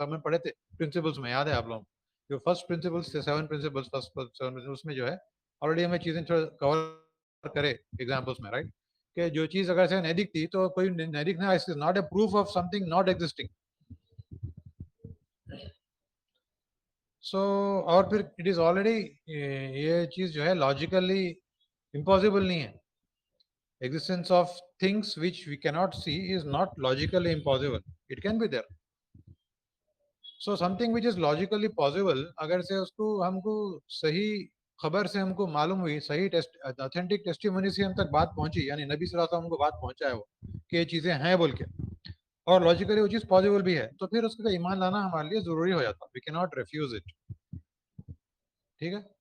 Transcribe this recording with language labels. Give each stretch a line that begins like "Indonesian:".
Urdu: ہم نے پڑھے تھے پرنسپلس میں، یاد ہے آپ لوگوں جو فرسٹ پرنسپلس تھے، 7 پرنسپلس، فرسٹ 7 پرنسپلس، اس میں جو ہے آلریڈی ہمیں چیزیں کور کرے ایگزامپلس میں، رائٹ. کہ جو چیز اگر سے نہیں دکھتی تو کوئی نہیں دکھنا is not a proof of some thing not existing. سو اور پھر اٹ از آلریڈی یہ چیز جو ہے لاجیکلی امپاسبل نہیں ہے.
English: Existence of things which we can not see is not logically impossible, it can be there.
Urdu: So some thing which is logically possible, اگر سے اس کو ہم کو صحیح خبر سے ہم کو معلوم ہوئی، صحیح اتھینٹک ٹیسٹیمونی سے ہم تک بات پہنچی، یعنی نبی صلی اللہ علیہ وسلم کو بات پہنچا ہے وہ کہ یہ چیزیں ہیں بول کے، اور لاجیکلی وہ چیز پاسبل بھی ہے، تو پھر اس کا ایمان لانا ہمارے لیے ضروری ہو جاتا.
English: We can not refuse it.
Urdu: ٹھیک ہے.